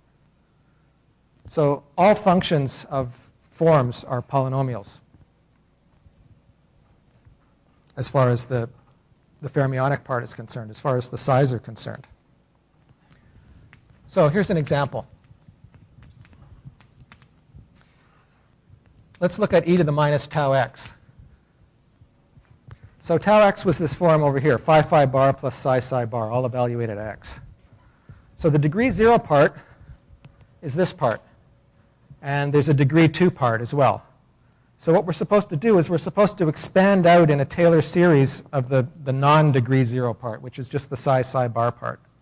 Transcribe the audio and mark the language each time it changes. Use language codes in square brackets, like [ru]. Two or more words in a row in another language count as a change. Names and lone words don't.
[en] So all functions of forms are polynomials as far as the fermionic part is concerned, as far as the size are concerned. So here's an example. Let's look at e to the minus tau x. So tau x was this form over here, phi phi bar plus psi psi bar, all evaluated at x. So the degree 0 part is this part. And there's a degree 2 part as well. So what we're supposed to do is we're supposed to expand out in a Taylor series of the non-degree 0 part, which is just the psi psi bar part.